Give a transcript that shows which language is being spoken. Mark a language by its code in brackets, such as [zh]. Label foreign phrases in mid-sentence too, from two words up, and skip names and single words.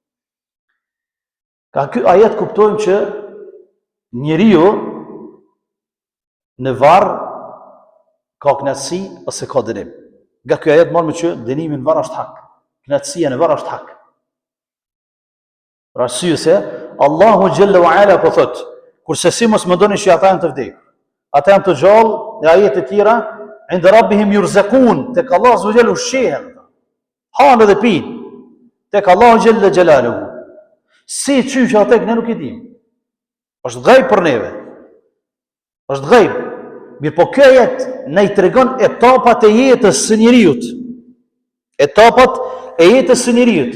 [sq] Ka ky ajet kuptojmë që njeriu në varr ka knatësi ose ka dënim. Nga ky ajet marrëm që dënimi në varr është hak. Knatësia në varr është hak. Për arsye se Allahu Xhallahu Ala po thot, kurse si mos mendoni që ata janë të vdekur. Ata janë të gjallë, në ajete të tjera, [ar] عند ربهم يرزقون, [sq] tek Allah [ar] عز وجل [sq] ushehen. Hanë dhe pinë, tek Allahu Xhalla Xhelaluhu. Si qysh ata ne nuk e dim. Është ghaib për neve. Është ghaib. Mirë po kjo ajet na i tregon etapat e jetës së njeriut. Etapat e jetës së njeriut.